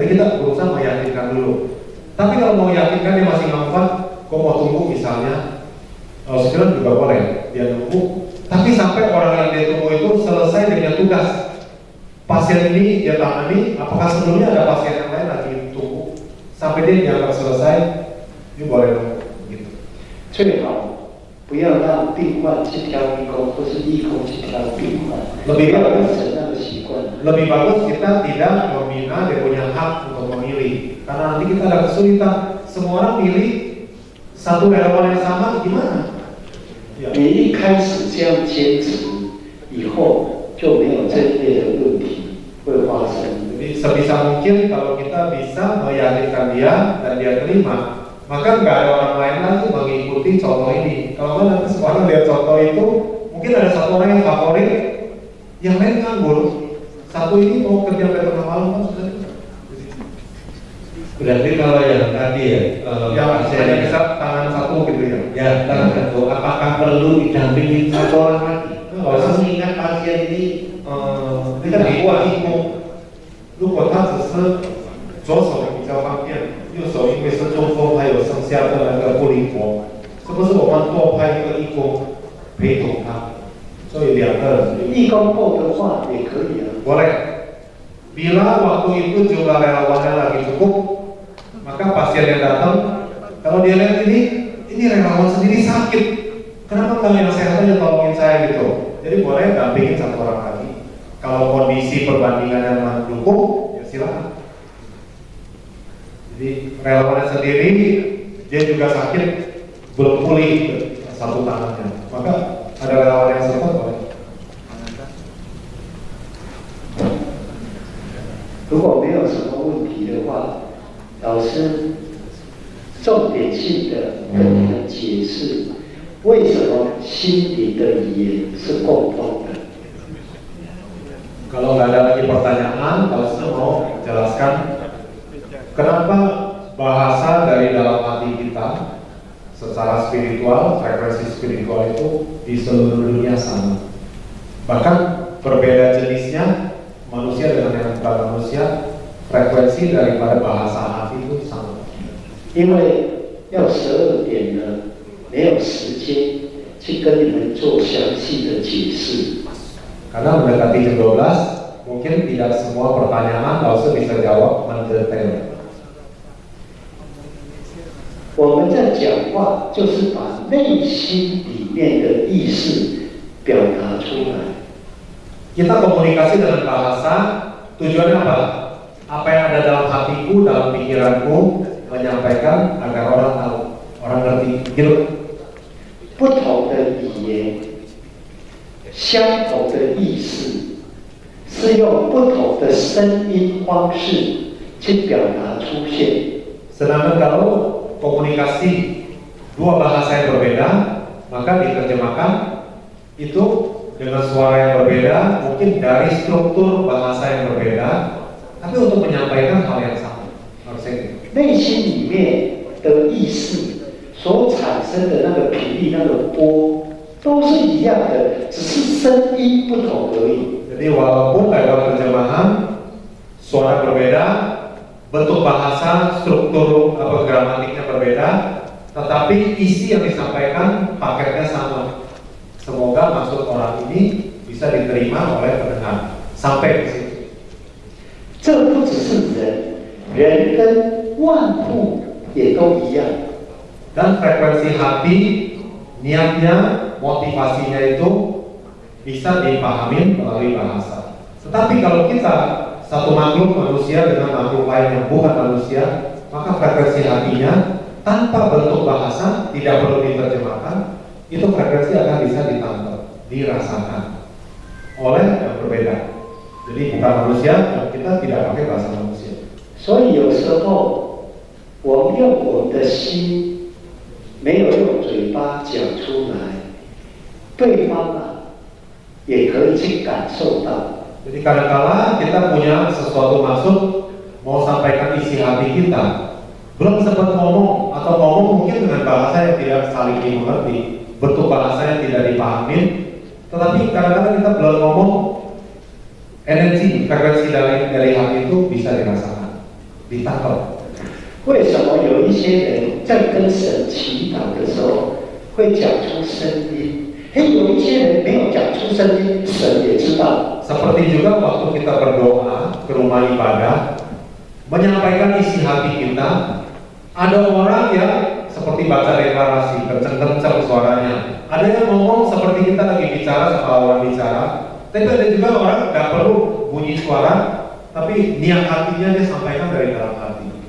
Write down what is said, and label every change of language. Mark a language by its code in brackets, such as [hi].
[id] Jadi kita berusaha meyakinkan dulu. Tapi kalau mau yakinkan dia masih ngambek, kok mau tunggu misalnya, sekarang juga boleh dia nunggu. Tapi sampai orang yang dia tunggu itu selesai dengan tugas. Pasien ini dia tangani, apakah sebelumnya ada pasien yang lain lagi tunggu sampai dia dianggap selesai, dia boleh nunggu. Gitu. [zh] 最好不要让病患去挑义工，或是义工去挑病患， [id] Lebih [zh] 不要 [id] bagus [zh] 养成那个习惯。 [id] Lebih bagus kita tidak membina dia punya hak untuk memilih, karena nanti kita ada kesulitan. Semua orang pilih satu relawan yang sama, gimana? Ya. [zh] 你一开始这样坚持，以后就没有这一类的问题会发生。 [id] Jadi sebisa mungkin kalau kita bisa meyakinkan dia dan dia terima, maka nggak ada orang lain lagi mengikuti contoh ini. Kalau kan nanti semua orang lihat contoh itu, mungkin ada satu orang yang favorit, yang lain nganggur. Satu ini mau kerja sampai tengah malam kan sudah. Berarti kalau yang tadi ya, Yang hanya bisa tangan satu gitu ya. ya tangan satu, apakah perlu didampingi satu orang lagi? Kalau mengingat pasien ini [zh] 那个你义工，如果他只是左手比较方便，右手因为是中风，还有剩下的那个不灵活，是不是我们多派一个义工陪同他？所以两个人。义工够的话也可以啊。 [id] Boleh. Bila waktu itu jumlah relawannya lagi cukup, maka pasien yang datang, kalau dia lihat ini relawan sendiri sakit, kenapa nggak yang sehat aja tolongin saya gitu? Jadi boleh dampingin satu orang lagi. Kalau kondisi perbandingannya mendukung, ya silakan. Jadi relawannya sendiri, dia juga sakit, belum pulih satu tangannya, maka ada relawan yang support boleh. [zh] 如果没有什么问题的话，老师重点性的跟你们解释，为什么心灵的语言是共通的。 [id] Kalau nggak ada lagi pertanyaan, kalau saya mau jelaskan kenapa bahasa dari dalam hati kita secara spiritual, frekuensi spiritual itu di seluruh dunia sama. Bahkan berbeda jenisnya manusia dengan yang bukan manusia, frekuensi daripada bahasa hati itu sama. [zh] 因为要12点呢，没有时间去跟你们做详细的解释。 [id] Karena mendekati jam 12, mungkin tidak semua pertanyaan langsung bisa jawab mendetail. [zh] 我们在讲话，就是把内心里面的意识表达出来。 [id] Kita komunikasi dengan bahasa, tujuannya apa? Apa yang ada dalam hatiku, dalam pikiranku, menyampaikan agar orang tahu, orang ngerti. Gitu. [zh] 不同的语言，相同的意思，是用不同的声音方式去表达出现。 [id] Sedangkan kalau komunikasi dua bahasa yang berbeda, maka diterjemahkan itu dengan suara yang berbeda, mungkin dari struktur bahasa yang berbeda, tapi untuk menyampaikan hal yang sama. Harusnya [zh] 内心里面的意识所产生的那个频率、那个波，都是一样的，只是声音不同而已。 [id] Jadi walaupun dalam terjemahan suara berbeda, bentuk bahasa, struktur gramatiknya berbeda, tetapi isi yang disampaikan paketnya sama. Semoga maksud orang ini bisa diterima oleh pendengar. Sampai di situ. [zh] 这不只是人，人跟万物也都一样。 [id] Dan frekuensi hati, niatnya, motivasinya itu bisa dipahami melalui bahasa. Tetapi kalau kita satu makhluk manusia dengan makhluk lain yang bukan manusia, maka frekuensi hatinya tanpa bentuk bahasa, tidak perlu diterjemahkan, itu frekuensi akan bisa ditangkap, dirasakan oleh yang berbeda. Jadi bukan manusia, dan kita tidak pakai bahasa manusia. [zh] 所以有时候我们用我们的心，没有用嘴巴讲出来，对方啊也可以去感受到。 [id] Jadi kadang-kala kita punya sesuatu maksud, mau sampaikan isi hati kita, belum sempat ngomong atau ngomong mungkin dengan bahasa yang tidak saling dimengerti, bentuk bahasa yang tidak dipahami, tetapi kadang-kadang kita belum ngomong, energi frekuensi dari hati itu bisa dirasakan, ditangkap. [zh] 为什么有一些人在跟神祈祷的时候会讲出声音？有一些人没有讲出声音，神也知道。 [id] Seperti juga waktu kita berdoa ke rumah ibadah, menyampaikan isi hati kita, ada orang yang seperti baca deklarasi, kenceng-kenceng suaranya. Ada yang ngomong seperti kita lagi bicara sama orang bicara, tapi ada juga orang nggak perlu bunyi suara, tapi niat hatinya dia sampaikan dari dalam hati.